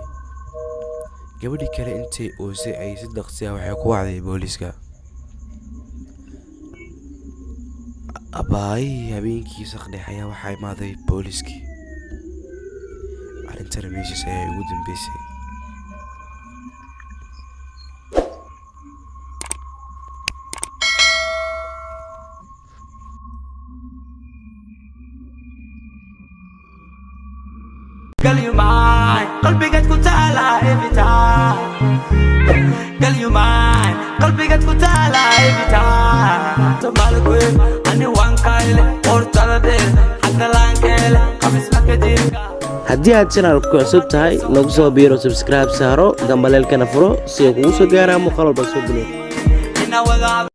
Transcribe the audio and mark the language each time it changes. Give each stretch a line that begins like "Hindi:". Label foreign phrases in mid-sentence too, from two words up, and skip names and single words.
Somali: gabadhi kale intay oosay ay si dhaqsi ah waxay ku wacday booliiska. abaay habeenkii saqdhex ayaa waxaa imaaday booliiskii. arintana meeshaas ayaa ugu dambeysay.
English: Girl, you mine,
Somali: qalbigaad ku taala
English: every time. Girl, you mine,
Somali: qalbigaad ku taala
English: every time. Somali queen,
Somali: ani waan kayle, hortada dheer, xagga laankeele, qamis makadiinka. haddii aad channelka ku cusub tahay nagu soo biiro subscribe saaro gambaleelkana furo si ay kugu soo gaaraan muuqaal walba soo bilow.